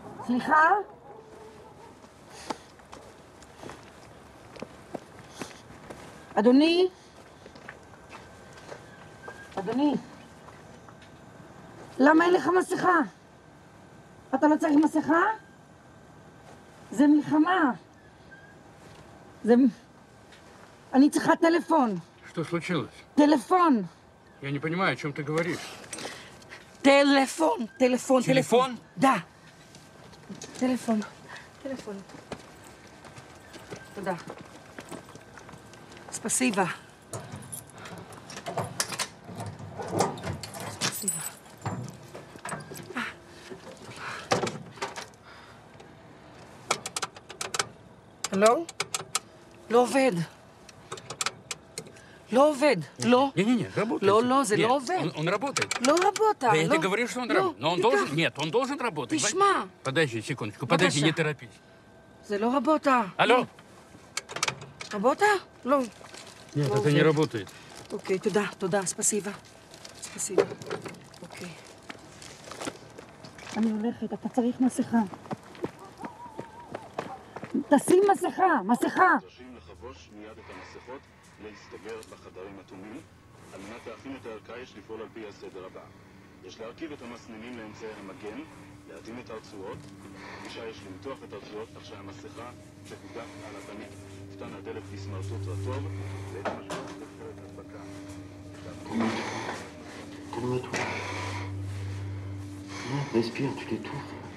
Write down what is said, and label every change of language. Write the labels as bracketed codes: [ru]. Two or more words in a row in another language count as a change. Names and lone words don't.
[he] סליחה? אדוני? אדוני? למה אין לך מסכה? אתה לא צריך מסכה? זה מלחמה. אני צריכה טלפון. [ru] Что случилось? [he] טלפון. [ru] Я не понимаю, о чем ты говоришь. [he] טלפון, טלפון, טלפון? Да. טלפון, טלפון. תודה. ספסיבה. ספסיבה. הלו? לא עובד. לא עובד, לא. [ru] Не-не-не, работает. [he] לא, זה [ru] Нет, [he] לא עובד. [ru] Он работает. [he] לא работа. [ru] Да, ты говоришь, что он работает. Но он должен... Нет, он должен работать. [he] תשמע. [ru] Подожди секундочку, подожди, не торопись. [he] זה לא רבוטה. [ru] Алло? [he] רבוטה? לא. [ru] Нет, это не работает. [he] אוקיי, תודה, [ru] Спасибо. Спасибо. [he] אוקיי. אני הולכת, אתה צריך מסכה. תשים מסכה, מסכה. נדרשים לחבוש מיד את המסכות, להסתגר בחדרים אטומים. על מנת להכין את הערכה יש לפעול על פי הסדר הבא. יש להרכיב את המסננים לאמצעי המגן, להתאים את הרצועות. אישה יש למתוח את הרצועות כך שהמסכה תהודק על הפנים. קטן הדלת בסמרטוט רטוב, ואת משמעות תפקרת הדבקה. [fr] Calme-toi. Respire, tu l'étouffes.